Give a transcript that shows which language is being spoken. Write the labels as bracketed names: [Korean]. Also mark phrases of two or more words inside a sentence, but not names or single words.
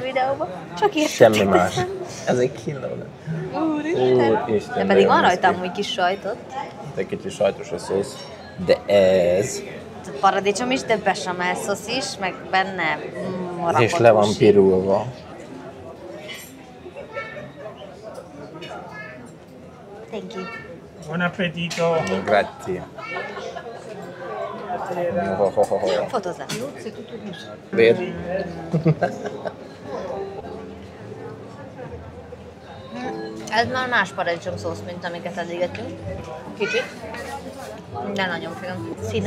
[Hungarian] videóban? Csak értetek. Semmi más. Ez egy kínló. Úristen. De pedig van rajta amúgy kis sajtot. Egy kicsit sajtos a szósz. De ez... Paradicsom is, de bechamel szósz is, meg benne És le van pirulva. [English] Thank you. [Italian] Buon appetito! Grazie. [Hungarian] Fotózzál. Bér. Ez már más paradicsom szósz, mint amiket eddig ettünk. Kicsit. De nagyon finom. Finom.